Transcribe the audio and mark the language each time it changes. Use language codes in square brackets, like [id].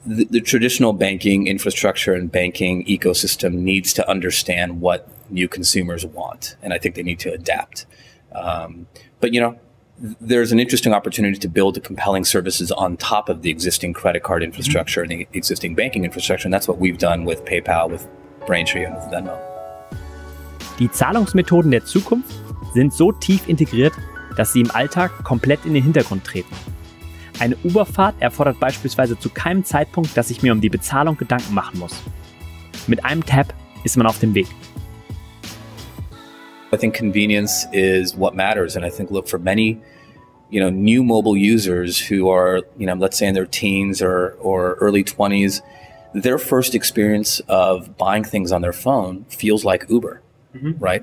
[en] The traditional banking infrastructure and banking ecosystem needs to understand what new consumers want, and I think they need to adapt. But there's an interesting opportunity to build compelling services on top of the existing credit card infrastructure and the existing banking infrastructure, and that's what we've done with PayPal, with Braintree and with Venmo. [de] Die Zahlungsmethoden der Zukunft sind so tief integriert, dass sie im Alltag komplett in den Hintergrund treten. Eine Uberfahrt erfordert beispielsweise zu keinem Zeitpunkt, dass ich mir um die Bezahlung Gedanken machen muss. Mit einem Tap ist man auf dem Weg. [en] I think convenience is what matters. And I think, look, for many, new mobile users who are, let's say in their teens or early 20s, their first experience of buying things on their phone feels like Uber, right?